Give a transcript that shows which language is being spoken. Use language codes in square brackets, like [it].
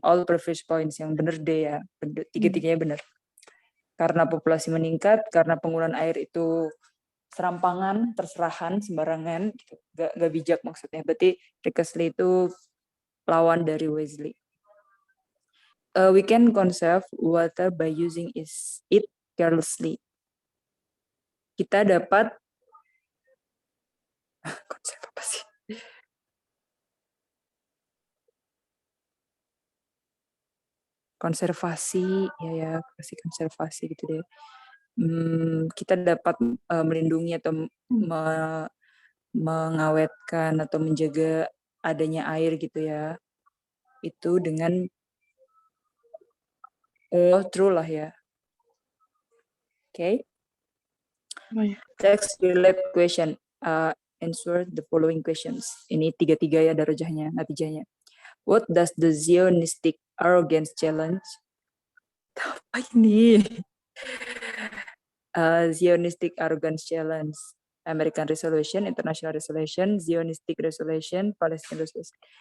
[en] All previous points [id] yang benar D ya, tiga-tiganya benar. Karena populasi meningkat, karena penggunaan air itu serampangan, terserahan, sembarangan, gitu. Gak bijak maksudnya. Berarti recklessly itu lawan dari wisely. [en] We can conserve water by using it carelessly. [id] Kita dapat konsep apa sih? Konservasi, ya kasih konservasi gitu deh. Kita dapat melindungi atau mengawetkan atau menjaga adanya air gitu ya. Itu dengan true lah ya. Okay. [en] Text relate question. Answer the following questions. [id] Ini tiga-tiga ya darajahnya, natijahnya. [en] What does the Zionistic arrogance challenge? [id] Apa ini? [en] Zionistic arrogance challenge. American Resolution, International Resolution, Zionistic Resolution, Palestine Resolution.